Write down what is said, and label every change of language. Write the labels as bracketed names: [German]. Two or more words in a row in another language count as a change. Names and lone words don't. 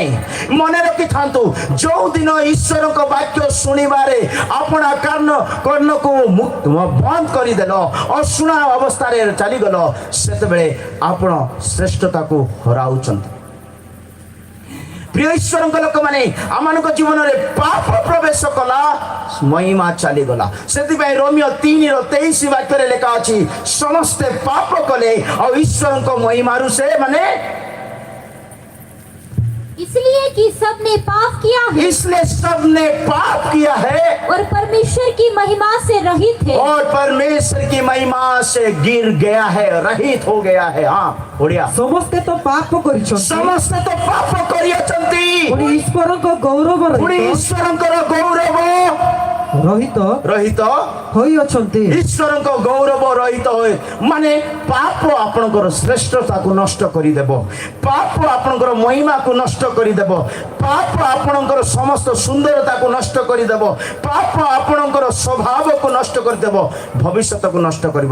[Odia] ମନେ ରଖିଥାନ୍ତୁ, ଯୋଉ ଦିନ ଈଶ୍ୱରଙ୍କ ବାକ୍ୟ ଶୁଣିବାରେ ଆପଣା କର୍ଣ୍ଣକୁ ବନ୍ଦ କରିଦେଲ, ଅଶୁଣା ଅବସ୍ଥାରେ ଚାଲିଗଲ, ସେତେବେଳେ ଆପଣ ଶ୍ରେଷ୍ଠତାକୁ ହରାଉଛନ୍ତି। ପ୍ରିୟ ଈଶ୍ୱରଙ୍କ ଲୋକମାନେ ଆମମାନଙ୍କ ଜୀବନରେ ପାପ ପ୍ରବେଶ କଲା, ମହିମା ଚାଲିଗଲା। ସେଥିପାଇଁ ରୋମିଓ 3:23 ବାକ୍ୟରେ ଲେଖା ଅଛି ସମସ୍ତେ ପାପ କଲେ ଆଉ ଈଶ୍ୱରଙ୍କ ମହିମାରୁ ସେ ମାନେ [Hindi] इसलिए कि सबने पाप किया है इसलिए सबने पाप किया है और परमेश्वर की महिमा से रहित है। और परमेश्वर की महिमा से गिर गया है, रहित हो गया है। हाँ ओडिया [Odia] ସମସ୍ତେ ତ ପାପ କରିଛନ୍ତି, ସମସ୍ତେ ତ ପାପ କରିଅଛନ୍ତି, ପୁଣି ଈଶ୍ୱରଙ୍କ ଗୌରବ ପୁଣି ଈଶ୍ୱରଙ୍କର ଗୌରବ ରହିତ ରହିତ ହୋଇଅଛନ୍ତି। ଈଶ୍ୱରଙ୍କ ଗୌରବ ରହିତ ହୋଇ ମାନେ ପାପ ଆପଣଙ୍କର ଶ୍ରେଷ୍ଠତାକୁ ନଷ୍ଟ କରିଦେବ, ପାପ ଆପଣଙ୍କର ମହିମାକୁ ନଷ୍ଟ କରିଦେବ, ପାପ ଆପଣଙ୍କର ସମସ୍ତ ସୁନ୍ଦରତାକୁ ନଷ୍ଟ କରିଦେବ, ପାପ ଆପଣଙ୍କର ସ୍ୱଭାବକୁ ନଷ୍ଟ କରିଦେବ, ଭବିଷ୍ୟତକୁ ନଷ୍ଟ କରିବ।